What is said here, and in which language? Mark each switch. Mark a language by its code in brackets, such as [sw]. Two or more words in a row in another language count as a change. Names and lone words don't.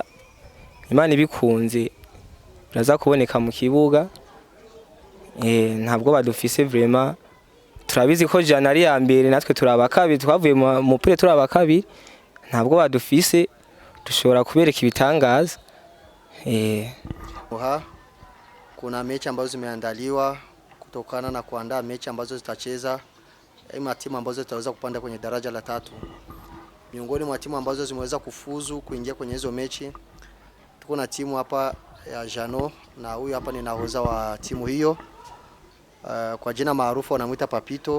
[rn] Imana ibikunze biraza kuboneka mu kibuga. Ntabwo badufise vraiment, turabizi ko Jana ari ya mbere, natwe turabakabiri, twavuye mu pure turabakabiri. Ntabwo badufise, dushobora kubereka ibitangaza. [sw] Kuna mechi ambazo zimeandaliwa kutokana na kuandaa mechi ambazo zitacheza timu ambazo zitaweza kupanda kwenye daraja la 3. Miongoni mwa timu ambazo zimeweza kufuzu kuingia kwenye hizo mechi tuko na timu hapa ya Jano, na huyu hapa ni nahodha wa timu hiyo, kwa jina maarufu wanamuita Papito.